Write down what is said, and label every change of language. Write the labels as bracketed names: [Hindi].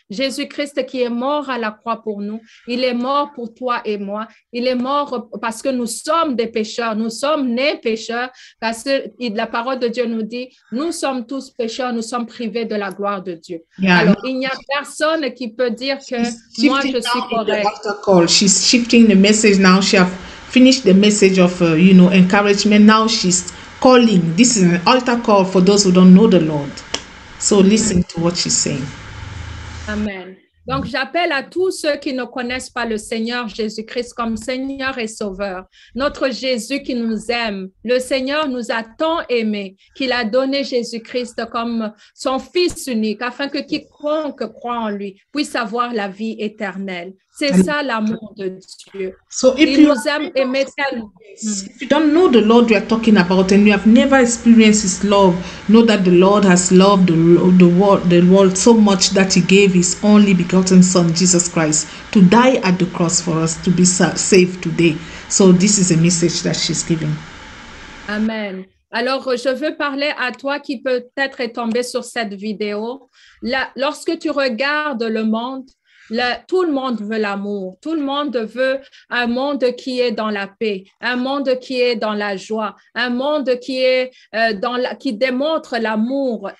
[French] Jésus-Christ qui est mort à la croix pour nous, il est mort pour toi et moi. Il est mort parce que nous sommes des pécheurs, nous sommes nés pécheurs, parce que la parole de Dieu nous dit, nous sommes tous pécheurs, nous sommes privés de la gloire de Dieu. [English] Yeah. [French] Alors, il n'y a personne qui peut dire que moi, je suis correct. [English] She's shifting the message now. She have finished the message of, encouragement. Now she's calling. This is an altar call for those who don't know the Lord. So listen to what she's saying. Amen. [French] Donc, j'appelle à tous ceux qui ne connaissent pas le Seigneur Jésus-Christ comme Seigneur et Sauveur. Notre Jésus qui nous aime. Le Seigneur nous a tant aimés qu'il a donné Jésus-Christ comme son Fils unique afin que quiconque croit en lui puisse avoir la vie éternelle. C'est ça l'amour de Dieu. [English] So if [French] Il nous aime aimer tellement. [English] If you don't know the Lord we are talking about and you have never experienced His love, know that the Lord has loved the world so much that He gave His only begotten Son, Jesus Christ, to die at the cross for us to be saved today. So this is a message that she's giving. Amen. [French] Alors, je veux parler à toi qui peut-être est tombé sur cette vidéo. Lorsque tu regardes le monde, tout le monde veut l'amour. Tout le monde veut un monde qui est dans la paix, un monde qui est dans la joie, un monde qui est qui démontre l'amour.